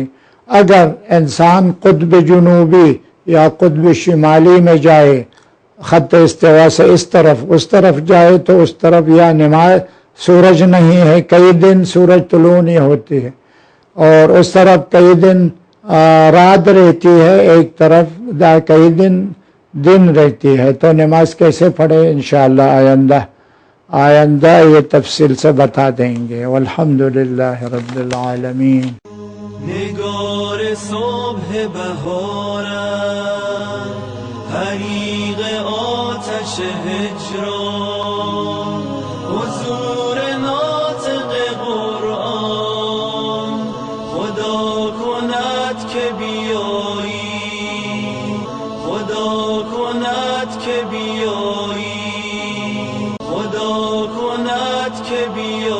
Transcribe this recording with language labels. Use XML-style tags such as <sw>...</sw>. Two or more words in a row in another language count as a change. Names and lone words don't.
<ur>اگر انسان قطب جنوبی یا قطب شمالی میں جائے، خط استوا سے اس طرف جائے، تو اس طرف یا نماز سورج نہیں ہے، کئی دن سورج طلوع نہیں ہوتی ہے، اور اس طرف کئی دن رات رہتی ہے، ایک طرف کئی دن رہتی ہے، تو نماز کیسے پڑھے؟ انشاءاللہ آئندہ یہ تفصیل سے بتا دیں گے۔</ur> <ar>والحمدللہ رب العالمین۔</ar> <fa>نگار صبح بهارم، حریق آتش هجران، حضور ناطق قرآن خدا کند که بیایی، خدا کند که بیایی، خدا کند که بیایی.</fa>